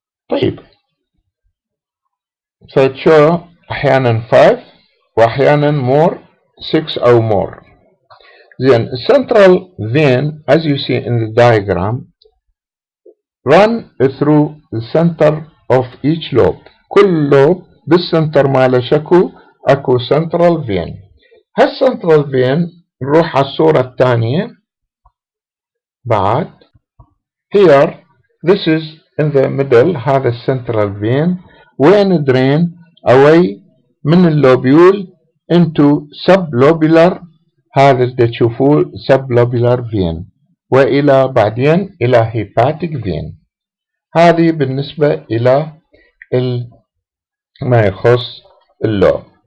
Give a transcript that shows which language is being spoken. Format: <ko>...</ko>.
<ar>طيب فتشو أحيانا 5 وأحيانا</ar> <en>more</en> <ar>6 أو more.</ar> <en>Then central vein as you see in the diagram run through the center of each lobe.</en> <ar>كل lobe بالسنتر ماله أكو central vein. هالcentral vein نروح على الصورة الثانية بعد.</ar> <en>Here this is in the middle. هذا central vein</en> <ar>وين</ar> <en>drain away</en> <ar>من اللوبيول</ar> <en>into sublobular.</en> <ar>هذا اللي تشوفوه sublobular vein وإلى بعدين إلى hepatic vein. هذه بالنسبة إلى ما يخص اللوب.</ar>